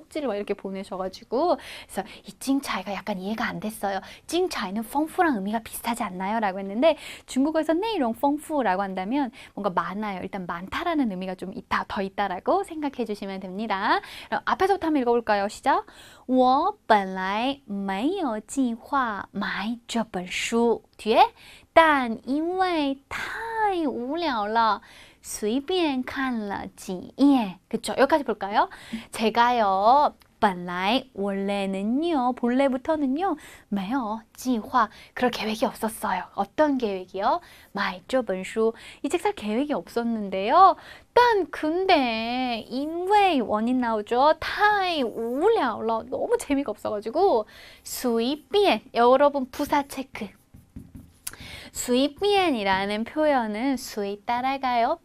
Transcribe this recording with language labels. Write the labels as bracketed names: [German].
[Korean] 쪽지를 막 이렇게 보내셔가지고. 그래서 이 精彩가 약간 이해가 안 됐어요. 精彩는 丰富랑 의미가 비슷하지 않나요? 라고 했는데 중국어에서 [Chinese] 内容丰富 [Korean] 라고 한다면 뭔가 많아요. 일단 많다라는 의미가 좀 더 있다라고 생각해 주시면 됩니다. 그럼 앞에서부터 한번 읽어볼까요? 시작! [Chinese] 我本来没有计划买这本书 [Korean] 뒤에 [Chinese] 但因为太无聊了随便看了几页 [Korean] 그쵸? 여기까지 볼까요? 제가요 本来 원래는요 본래부터는요 [Chinese] 没有计划 [Korean] 그럴 계획이 없었어요. 어떤 계획이요? [Chinese] 买这本书 [Korean] 이 책 살 계획이 없었는데요. 근데 因为 원인 나오죠. [Chinese] 太无聊了 [Korean] 너무 재미가 없어가지고 随便 여러분 부사 체크 随便이라는 표현은 随 따라가요.